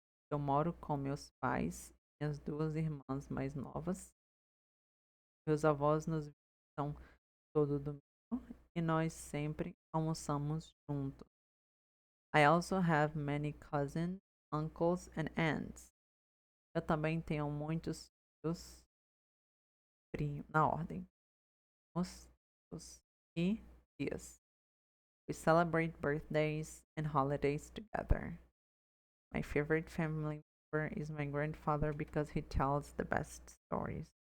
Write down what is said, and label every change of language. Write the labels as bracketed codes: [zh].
[pt] Eu moro com meus pais e as duas irmãs mais novas. Meus avós nos visitam todo domingo e nós sempre almoçamos juntos. [en] I also have many cousins, uncles and aunts. [pt] Eu também tenho muitos tios, primos, na ordem, tios e tias. [en] We celebrate birthdays and holidays together. My favorite family member is my grandfather because he tells the best stories.